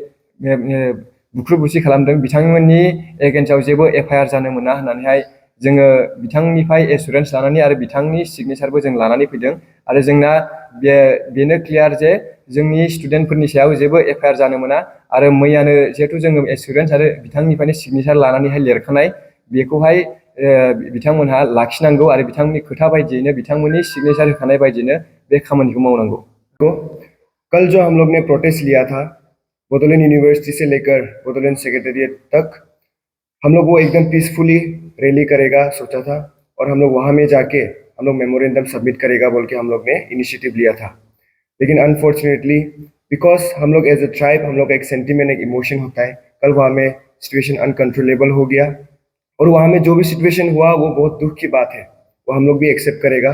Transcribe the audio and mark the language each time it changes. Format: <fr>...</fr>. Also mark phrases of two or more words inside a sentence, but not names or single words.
<brx>बुख्रु बुसि खालामदों बिथांमोननि एगेन्स्टआव जेबो FIR जानो मोना होननानैहाय जोङो बिथांनिफ्राय एसुरेन्स लानानै आरो बिथांनि सिगनेसारबो जों लानानै फैदों आरो जोंना बेनो क्लियार जे जोंनि स्टुडेन्टफोरनि सायाव जेबो FIR जानो मोना आरो मैयानो जिहेथु जोङो एसुरेन्स आरो बिथांनिफ्रायनो सिगनेसार लानानैहाय लिरखानाय बेखौहाय बिथांमोनहा लाखिनांगौ आरो बिथांमोननि खोथा बायदियैनो बिथांमोननि सिगनेसार होखानाय बायदियैनो बे खामानिखौ मावनांगौ।</brx> <hi>कल जो हम लोग ने प्रोटेस्ट लिया था बोडोलैंड यूनिवर्सिटी से लेकर बोडोलैंड सेक्रेटेरिएट तक, हम लोग वो एकदम</hi> <en>peacefully rally</en> <hi>करेगा सोचा था और हम लोग वहाँ में जाके हम लोग</hi> <en>memorandum submit</en> <hi>करेगा बोल के हम लोग ने इनिशिएटिव लिया था। लेकिन</hi> <en>unfortunately because</en> <hi>हम लोग</hi> <en>as a tribe</en> <hi>हम लोग का एक सेंटिमेंट एक इमोशन होता है, कल वहाँ में</hi> <en>situation uncontrollable</en> <hi>हो गया और वहाँ में जो भी सिचुएशन हुआ वो बहुत दुख की बात है, वो हम लोग भी एक्सेप्ट करेगा।</hi>